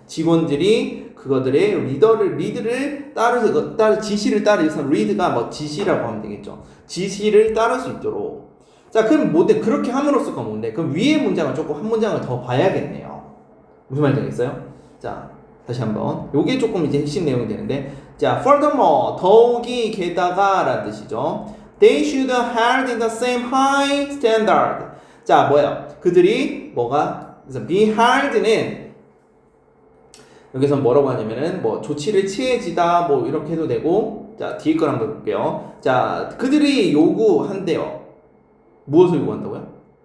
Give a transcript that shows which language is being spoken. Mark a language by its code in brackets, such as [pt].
[ko] 직원들이 그거들의 리드를 지시를 따르서 리드가 뭐 지시라고 하면 되겠죠. 지시를 따를 수 있도록. 자, 그럼 뭔데 그렇게 함으로써가 뭔데? 그럼 위의 문장을 조금 한 문장을 더 봐야겠네요. 무슨 말인지 알겠어요? 자, 다시 한번. 요게 조금 이제 핵심 내용이 되는데, 자, furthermore 더욱이 게다가라는 뜻이죠. [en] They should held in the same high standard. [ko] 자, 뭐야? 그들이 뭐가? 그래서 be held는 여기서 뭐라고 하냐면은 뭐 조치를 취해지다 뭐 이렇게 해도 되고 자 뒤에 걸 한번 볼게요. 자 그들이 요구한대요. 무엇을 요구한다고요?